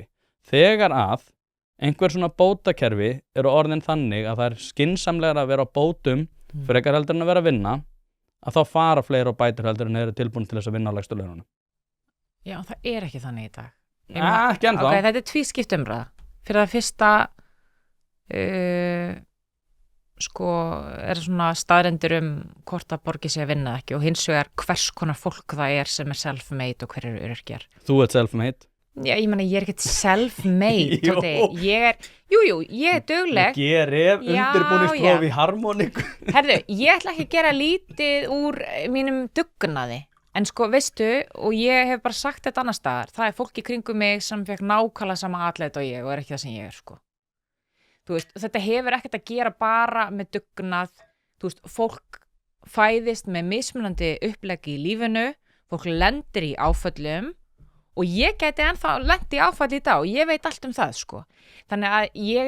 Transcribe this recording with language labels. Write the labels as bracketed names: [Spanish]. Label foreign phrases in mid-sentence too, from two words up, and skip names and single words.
[Icelandic] Þegar að einhver svona bótakerfi eru orðin þannig að það er skynsamlegra að vera á bótum frekar heldur en að vera að vinna, að þá fara fleiri á bætur heldur en eru tilbúin til þess að vinna á lægstu laununum. Já, það er ekki þannig í dag. Ekki ennþá. Okay, þetta er tvískipt umræða. Fyrir það fyrsta er svona staðrendur hvort að borgi sig að vinna ekki og hins vegar hvers konar fólk það er sem er self-made og hver eru öryrkjar. Þú ert self-made? Já, ég meina, ég er ekkert self-made, Tóti. Ég er dugleg. Ég er undirbúningspróf í harmoníku. Herðu, ég ætla ekki að gera lítið úr mínum dugnaði. En veistu, og ég hef bara sagt þetta annars staðar, það er fólk í kringum mig sem fekk nákvæmlega sama atlet og ég og er ekki það sem ég er, Þú veist, þetta hefur ekkert að gera bara með dugnað, þú veist, fólk fæðist með mismunandi uppleggi í lífinu, fólk lendir í áföllum og ég gæti ennþá lent í áfalli í dag og ég veit allt það, Þannig að